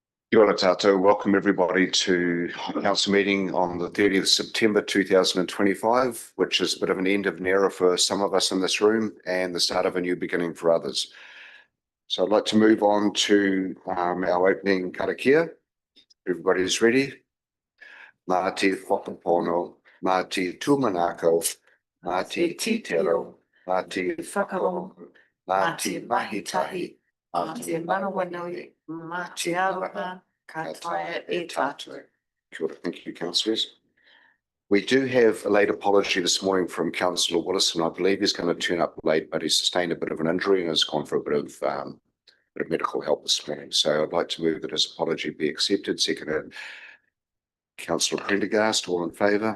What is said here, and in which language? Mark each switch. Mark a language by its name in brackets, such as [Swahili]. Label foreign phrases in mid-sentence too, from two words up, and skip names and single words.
[Māori] Kia ora tātou. [English] Welcome everybody to the council meeting on the 30th of September 2025, which is a bit of an end of an era for some of us in this room and the start of a new beginning for others. So I'd like to move on to our opening karakia. Everybody's ready. [Māori] Mā te whakapono, mā te tūmanako, mā te titero, mā te whakarongo, mā te mahitahi, mā te manawanui, mā te aroha, ka taia e tātou. Kia ora. [English] Thank you, councillors. We do have a late apology this morning from Councillor Willison. I believe he's going to turn up late, but he sustained a bit of an injury and has gone for a bit of medical help this morning. So I'd like to move that his apology be accepted. Seconded. Councillor Prendergast, all in favour?